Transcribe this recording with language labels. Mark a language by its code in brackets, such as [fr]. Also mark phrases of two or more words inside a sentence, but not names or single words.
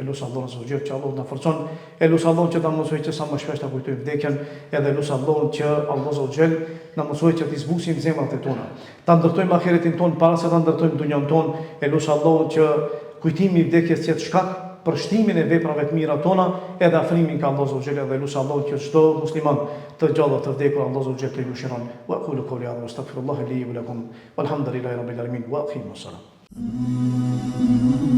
[sq] Elus Allahun Zogjel që Allah na forcon, elus Allahun që ta mësoj që sa më shpesh ta kujtojmë vdekjen, edhe elus Allahun që Allah Zogjel na mësoj që të zbusim zemrat e tona. Ta ndërtojmë ahiretin ton para se ta ndërtojmë dunjon ton, elus Allahun që kujtimi i vdekjes të jetë shkak për shtimin e veprave të mira tona, edhe afrimin ka Allah Zogjel, edhe elus Allahun që çdo musliman të gjallë të vdekur Allah Zogjel të mëshiron. [ar] وأقول قولي هذا وأستغفر الله لي ولكم والحمد لله رب العالمين وأقم الصلاة.